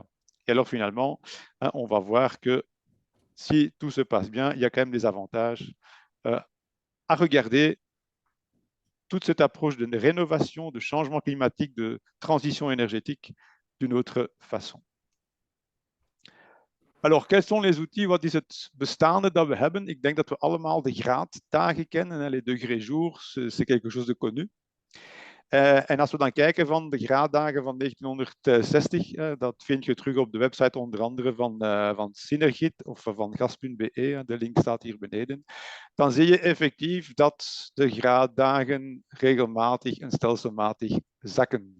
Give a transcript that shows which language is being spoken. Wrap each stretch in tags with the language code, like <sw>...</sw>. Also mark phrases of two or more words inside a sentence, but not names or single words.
<fr>Et alors finalement, on va voir que si tout se passe bien, il y a quand même des avantages à regarder toute cette approche de rénovation, de changement climatique, de transition énergétique d'une autre façon. Alors, quels sont les outils?</fr> <nl>Wat is het bestaande dat we hebben? Ik denk dat we allemaal de graaddagen kennen.</nl> <fr>Les degrés jours, c'est quelque chose de connu.</fr> <nl>En als we dan kijken van de graaddagen van 1960, dat vind je terug op de website onder andere van Synergit of van gas.be, de link staat hier beneden, dan zie je effectief dat de graaddagen regelmatig en stelselmatig zakken.</nl>